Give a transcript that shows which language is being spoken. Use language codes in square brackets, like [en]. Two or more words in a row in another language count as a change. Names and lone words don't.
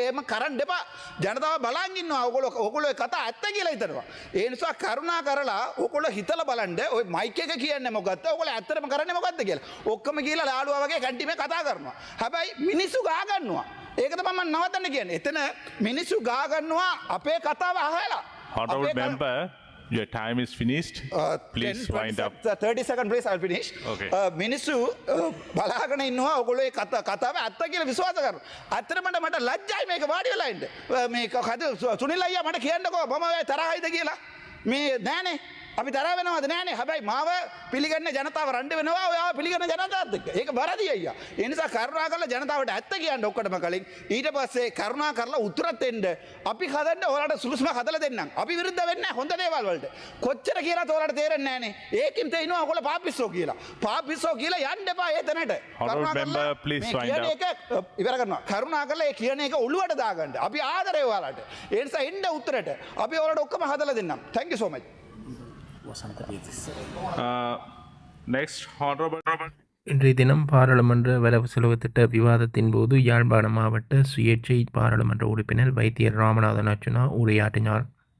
[si] එහෙම කරන්න එපා. ජනතාව බලන් ඉන්නවා. ඕගොල්ලෝ කතා ඇත්ත කියලා හිතනවා. ඒ නිසා කරුණා කරලා ඕගොල්ලෝ හිතලා බලන්න ඔය මයික් එක කියන්නේ මොකද්ද? ඕගොල්ලෝ ඇත්තටම කරන්නේ මොකද්ද කියලා. ඔක්කොම කියලා ලාඩුවා වගේ කැන්ටිමේ කතා කරනවා. හැබැයි මිනිස්සු ගා ගන්නවා. ඒක තමයි මම නවත්තන්න කියන්නේ. එතන මිනිස්සු ගා ගන්නවා අපේ කතාව අහලා. [en] Honorable member, your time is finished. Please wind up. 30 seconds please, I'll finish. Okay. [si] මිනිස්සු බලාගෙන ඉන්නවා ඔයගොල්ලෝ ඒ කතාව ඇත්ත කියලා විශ්වාස කරනවා. ඇත්තටම මට ලැජ්ජයි මේක වාඩි වෙලා ඉන්න. මේක සුනිල් අයියා මට කියන්නකෝ මම ඔය තරහයිද කියලා. මේ නෑනේ. අපි තරහ වෙනවද නෑනේ. හැබැයි මාව පිළිගන්න ජනතාව රණ්ඩු වෙනවා ඔයාව පිළිගන්න ජනතාවත් එක්ක. ඒක වැරදි අයියා. ඒ නිසා කරුණා කරලා ජනතාවට ඇත්ත කියන්න ඔක්කොටම කලින්. ඊට පස්සේ කරුණා කරලා උත්තරත් දෙන්න. අපි හදන්න ඔයාලට සුළුසුම හදලා දෙන්නම්. අපි විරුද්ධ වෙන්නේ නැහැ හොඳ දේවල් වලට. කොච්චර කියලාත් ඔයාලට තේරෙන්නේ නෑනේ. ඒකින් තේිනවා ඔයගොල්ලෝ පාපිස්සෝ කියලා. පාපිස්සෝ කියලා යන්න එපා ඒ තැනට. [en] Honorable member, please wind up. [si] ඉවර කරනවා. කරුණා කරලා ඒ කියන එක ඔළුවට දාගන්න. අපි ආදරේ ඔයාලට. ඒ නිසා එන්න උත්තරට. අපි ඔයාලට ඔක්කොම හදලා දෙන්නම්. [en] Thank you so much. Next, Honorable. [ta] இன்றைய தினம் பாராளுமன்ற வரவு செலவு திட்ட விவாதத்தின் போது யாழ்ப்பாண மாவட்ட சுயேட்சை பாராளுமன்ற உறுப்பினர் வைத்தியர் ராமநாதன் அர்ச்சுனா உரையாற்றினார்.